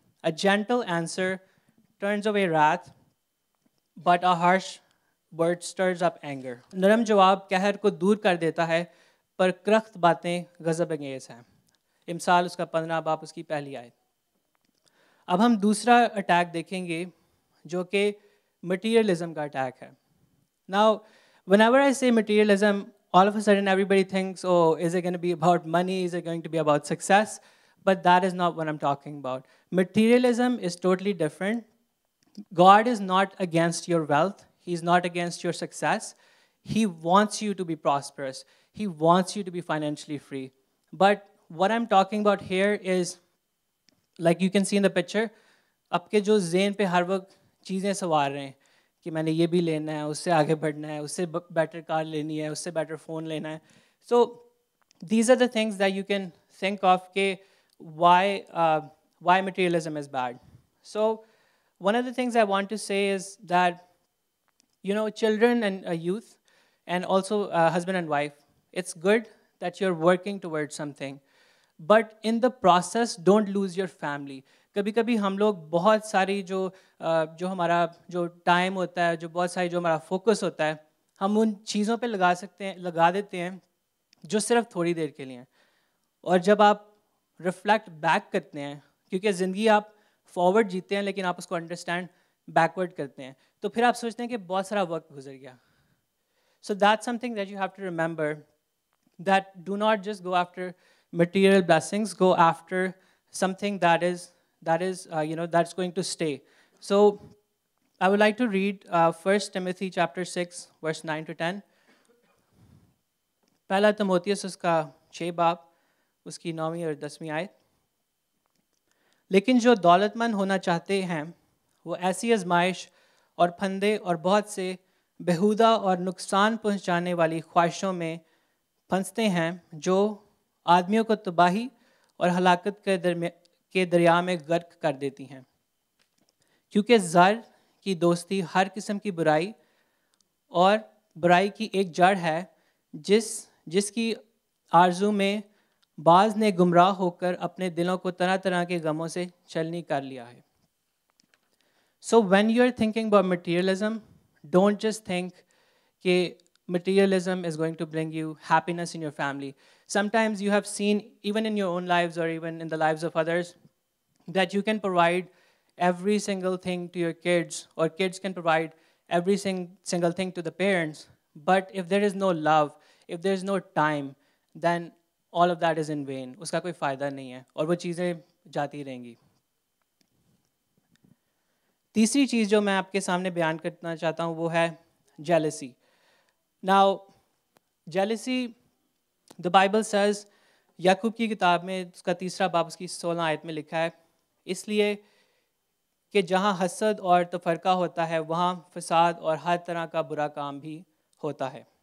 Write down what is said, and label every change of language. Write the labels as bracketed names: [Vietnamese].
[English] A gentle answer turns away wrath, but a harsh word stirs up anger. [Urdu] نرم جواب قہر کو دور کر دیتا ہے, پر کرخت باتیں غضب انگیز ہیں. امثال اس کا 15 باب اس کی پہلی آیت. اب ہم دوسرا اٹیک دیکھیں گے جو کہ مٹیریلزم کا اٹیک ہے. [English] Now, whenever I say materialism, all of a sudden everybody thinks, oh, is it going to be about money? Is it going to be about success? But that is not what I'm talking about. Materialism is totally different. God is not against your wealth. He's not against your success. He wants you to be prosperous. He wants you to be financially free. But what I'm talking about here is, like you can see in the picture, [Urdu] آپ کے جو ذہن پہ ہر وقت چیزیں سوار رہے ہیں کہ میں نے یہ بھی لینا ہے, اس سے آگے بڑھنا ہے, اس سے بیٹر کار لینی ہے, اس سے بیٹر فون لینا ہے. [English] So these are the things that you can think of کہ why materialism is bad. So one of the things I want to say is that you know children and youth and also husband and wife, it's good that you are working toward something, but in the process don't lose your family. [Urdu] کبھی کبھی ہم لوگ بہت ساری جو ہمارا جو ٹائم ہوتا ہے, جو بہت ساری جو ہمارا فوکس ہوتا ہے, ہم ان چیزوں پہ لگا دیتے ہیں جو صرف تھوڑی دیر کے لیے ہیں. اور جب آپ ریفلیکٹ بیک کرتے ہیں, کیونکہ زندگی آپ فارورڈ جیتے ہیں لیکن آپ اس کو انڈرسٹینڈ بیکورڈ کرتے ہیں, تو پھر آپ سوچتے ہیں کہ بہت سارا وقت گزر گیا. [English] So that something that you have to remember, that do not just go after material blessings, go after something that is that's going to stay. So I would like to read 1 Timothy chapter 6 verse 9 to 10. [Urdu] پہلا تموتیوس اس کا 6 باب اس کی 9ویں اور 10ویں آیت. لیکن جو دولت مند ہونا چاہتے ہیں وہ ایسی آزمائش اور پھندے اور بہت سے بےہودہ اور نقصان پہنچانے والی خواہشوں میں پھنستے ہیں جو آدمیوں کو تباہی اور ہلاکت کے دریا میں غرق کر دیتی ہیں. کیونکہ زر کی دوستی ہر قسم کی برائی اور برائی کی ایک جڑ ہے, جس کی آرزو میں بعض نے گمراہ ہو کر اپنے دلوں کو طرح طرح کے غموں سے چلنی کر لیا ہے. [English] So when you are thinking about materialism, don't just think کہ materialism is going to bring you happiness in your family. Sometimes you have seen, even in your own lives or even in the lives of others, that you can provide every single thing to your kids, or kids can provide every single thing to the parents. But if there is no love, if there is no time, then all of that is in vain. [Urdu] اس کا کوئی فائدہ نہیں ہے اور وہ چیزیں جاتی رہیں گی. تیسری چیز جو میں آپ کے سامنے بیان کرنا چاہتا ہوں وہ ہے jealousy. [English] Now, jealousy, the Bible says, [Urdu] یعقوب کی کتاب میں اس کا 3 باب اس کی 16 آیت میں لکھا ہے, اس لیے کہ جہاں حسد اور تفرقہ ہوتا ہے وہاں فساد اور ہر طرح کا برا کام بھی ہوتا ہے.